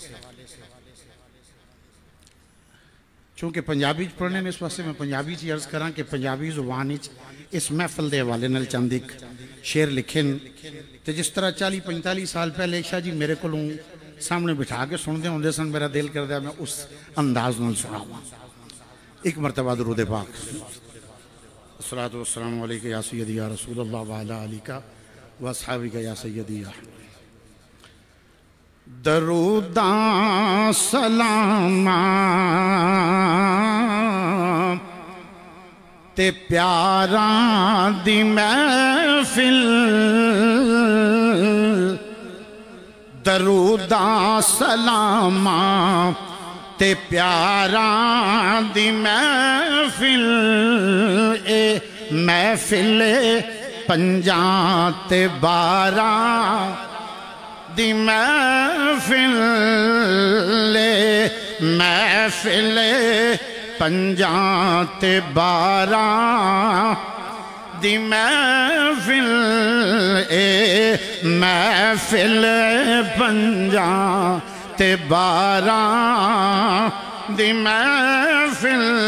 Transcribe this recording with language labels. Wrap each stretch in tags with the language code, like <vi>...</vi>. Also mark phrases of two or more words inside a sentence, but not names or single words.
<pa>چونکہ پنجابی پڑھنے نے اس واسطے میں پنجابی چی عرض کراں کہ پنجابی زبان اس محفل دے حوالے نال چند ایک شعر لکھن تے جس طرح 40-45 سال پہلے شاہ جی میرے کو سامنے بٹھا کے سن دے ہوندے سن، میرا دل کر دیا میں اس انداز نال سناواں۔ ایک مرتبہ درود پاک۔</pa> <ar>الصلاۃ والسلام علیکہ یا سیدی یا رسول اللہ وعلی آلہ و اصحابہ یا سیدی یا</ar> <pa>دروداں سلاماں تے پیاراں دی محفل، دروداں سلاماں تے پیاراں دی محفل، اے محفل پنجاں تے 12 دی محفل، محفل پنجاں تے 12 دی محفل، اے محفل پنجاں تے 12 دی محفل،</pa>